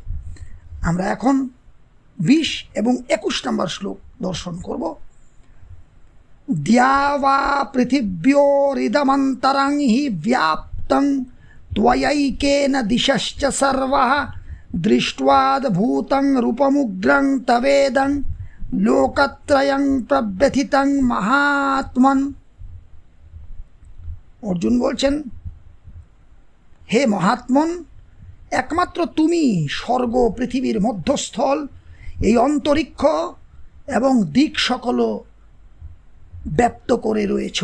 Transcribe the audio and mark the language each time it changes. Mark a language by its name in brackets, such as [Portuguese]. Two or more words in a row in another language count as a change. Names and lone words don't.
[Bangla] আমরা এখন 20 এবং 21 নম্বর শ্লোক দর্শন করব। [Sanskrit] দ্যাবা পৃথিব্যোরিদমন্তরং হি ব্যাপ্তং ত্বয়ৈকেন দিশশ্চ সর্বঃ দৃष्ट्वाद्भूतं रूपमुग्रं तवेदं लोकत्रयं प्रव्यथितं महात्मन्। [Bangla] অর্জুন বলছেন, হে মহাত্মন, একমাত্র তুমি স্বর্গ পৃথিবীর মধ্যস্থল, এই অন্তরিক্ষ এবং দিক সকল ব্যপ্ত করে রয়েছ।